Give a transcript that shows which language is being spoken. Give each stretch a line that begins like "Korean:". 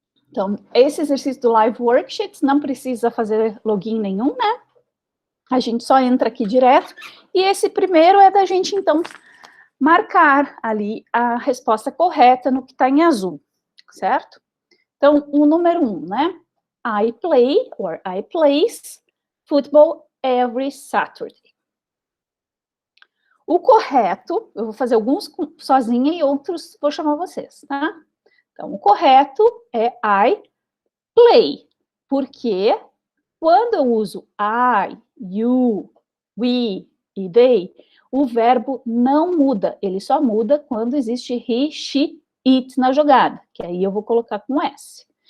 Portuguese: Então, esse exercício do Live Worksheets não precisa fazer login nenhum, né? A gente só entra aqui direto. E esse primeiro é da gente, então, marcar ali a resposta correta no que está em azul, certo? Então, o número 1, né?
English: I play, or I plays, football every Saturday.
Portuguese: O correto, eu vou fazer alguns sozinha e outros vou chamar vocês, tá? Então, o correto é I play, porque quando eu uso I, you, we e they, o verbo não muda, ele só muda quando existe he, she, it na jogada, que aí eu vou colocar com S.